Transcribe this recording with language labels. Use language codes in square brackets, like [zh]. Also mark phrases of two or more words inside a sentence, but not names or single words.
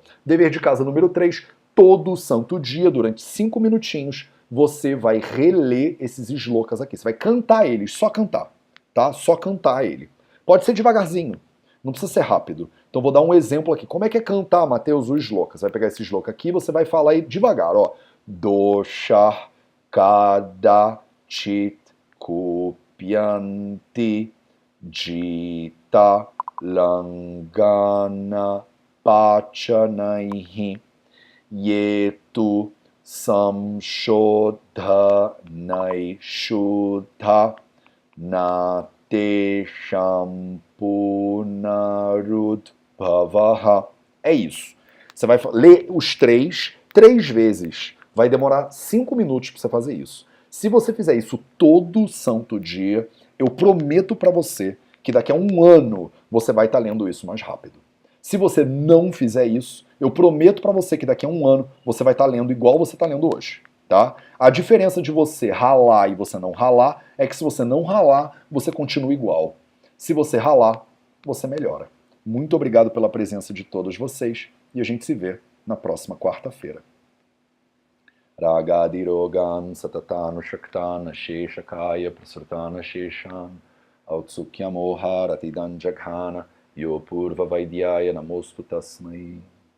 [pt] Dever de casa número 3, todo santo dia, durante 5 minutinhos, você vai reler esses slokas aqui. Você vai cantar eles, só cantar, tá? Só cantar ele. Pode ser devagarzinho, não precisa ser rápido. Então vou dar um exemplo aqui. Como é que é cantar, Mateus, os slokas? Você vai pegar esse sloka aqui e você vai falar aí devagar, ó. [sa] Dosha kada chit kupyanti jita langana pachanaihi yetu samshodhanai shuddha nate shampunarudbhavaha. [pt] É isso. Você vai ler os três vezes. Vai demorar 5 minutos para você fazer isso. Se você fizer isso todo santo dia, eu prometo para você que daqui a um ano você vai estar lendo isso mais rápido. Se você não fizer isso, eu prometo para você que daqui a um ano você vai estar lendo igual você está lendo hoje, tá? A diferença de você ralar e você não ralar é que se você não ralar, você continua igual. Se você ralar, você melhora. Muito obrigado pela presença de todos vocês e a gente se vê na próxima quarta-feira. [sa] Ragadirogan satatanu shaktana sheshakaya prasartana sheshan autsukyamo haratidan jaghana yo purva vaidyaya namostu tasmai.